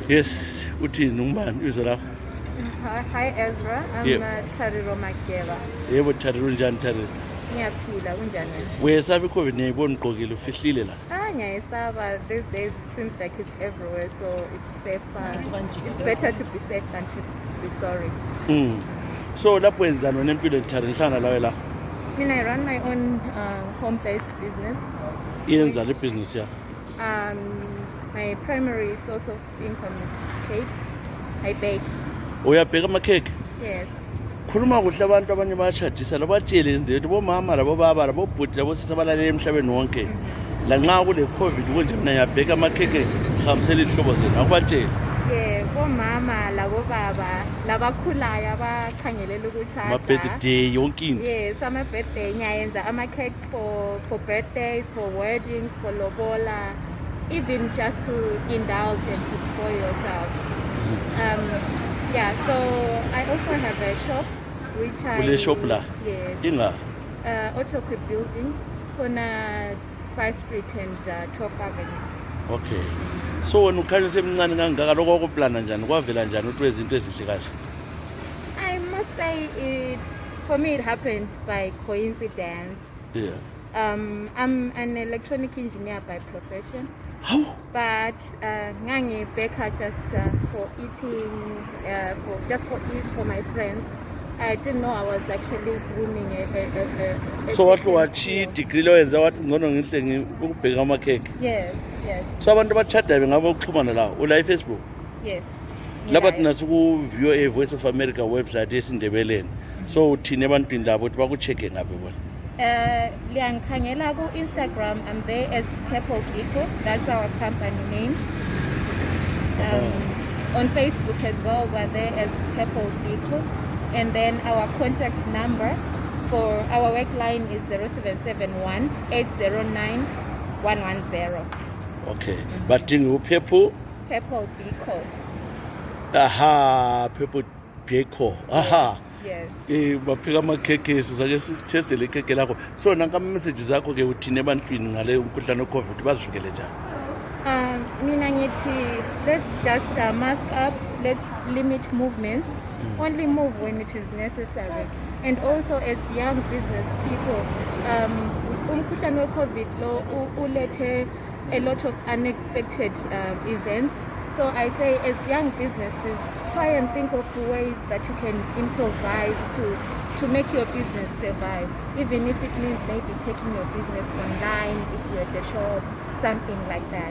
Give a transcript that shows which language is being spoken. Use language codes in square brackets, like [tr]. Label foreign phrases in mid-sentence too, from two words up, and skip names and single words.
[nd] Yes, uthini ungubani ibizo lakho? [en] Hi Ezra, I'm Tariro Magela. [nd] Yebo Tariro, unjani Tariro? Ngiyaphila, unjani wena? Wesaba iCOVID ngiyibona ugqokile ufihlile la. Ngiyayisaba. [en] These days it seems like it's everywhere, so it's safer. It's better to be safe than to be sorry. [nd] So lapho wenzani wena empilweni Tariro, ngihlangana lawe la? [en] I run my own home-based business. [nd] Yenza le business yakho? [en] My primary source of income is cakes. I bake. [nd] Uyabheka ama-cake? [en] Yes. [nd] Khuluma kuhle abantu abanye bayashadisa labatshele nje bomama labo baba labo bhuti labo sisabalale emhlabeni wonke. La nxa kule COVID konje mina ngiyabheka ama-cake ngihambisela ihlobo zenu akubatshele. Bomama labo baba labakhulayo abakhangelela ukushada. Ama-birthday yonke into. [en] Yes, [nd] ama-birthday ngiyayenza ama-cakes [en] for birthdays, for weddings, for lobola, even just to indulge and to spoil yourself. So I also have a shop which I... [nd] shop la? [en] Yes. [nd] Inga? [en] Autoquip building, corner 5th Street and 12th Avenue. Okay. [nd] So wena ukhanya semncane kangaka lokho okuplana njani kwavela njani ukuthi wezinto ezihle kahle? [en] I must say for me it happened by coincidence. Yeah. I'm an electronic engineer by profession. How? But ngangi baker just for eating, for my friends. I didn't know I was actually grooming a So what degree [nd] lo yenza wathi ngcono ngihle ukubheka ama-cake? [en] Yes. [nd] So abantu abachadayo ngabo ukuxhumana la ula Facebook? [en] Yes. [nd] Laba thina siku-VOA Voice of America website esindebeleni. So uthini ebantwini labo ukuthi baku-check ngabe bona? Liyangikhangela ku [en] Instagram. I'm there as Purple Eco. That's our company name. On Facebook as well, we're there as Purple Eco. And then our contact number for our work line is 0771 809 110. Okay. But you Purple Eco. Aha, Purple Eco. Aha. Yes. [nd] Baphika ama-cake sizake sithestele ikheke lakho. So nanka ama-messages akho ke uthini ebantwini ngale umkhuhlane we-COVID bazivikele njani? Mina ngithi [en] let's just mask up, let's limit movements. Only move when it is necessary. And also as young business people, [nd] umkhuhlane we-COVID lo ulethe [en] a lot of unexpected events. So I say as young businesses, try and think of ways that you can improvise to make your business survive. Even if it means maybe taking your business online, if you're at the shop, something like that.